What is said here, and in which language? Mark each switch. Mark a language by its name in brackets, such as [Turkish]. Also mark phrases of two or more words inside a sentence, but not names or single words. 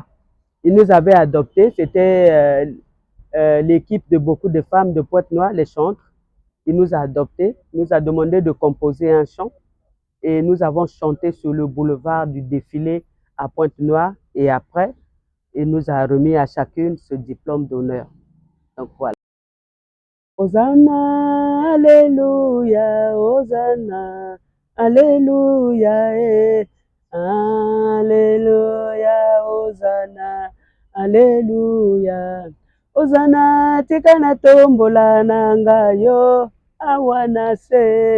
[French] Il nous avait adoptés, c'était l'équipe de beaucoup de femmes de Pointe-Noire, les chantres. Il nous a adoptés, il nous a demandé de composer un chant et nous avons chanté sur le boulevard du défilé à Pointe-Noire et après, il nous a remis à chacune ce diplôme d'honneur. Donc voilà. Hosanna, Alléluia, Hosanna, Alléluia, Alléluia, Hosanna, Alléluia. [Lingala] Hosanna, tikana tombola nanga yo, awana se.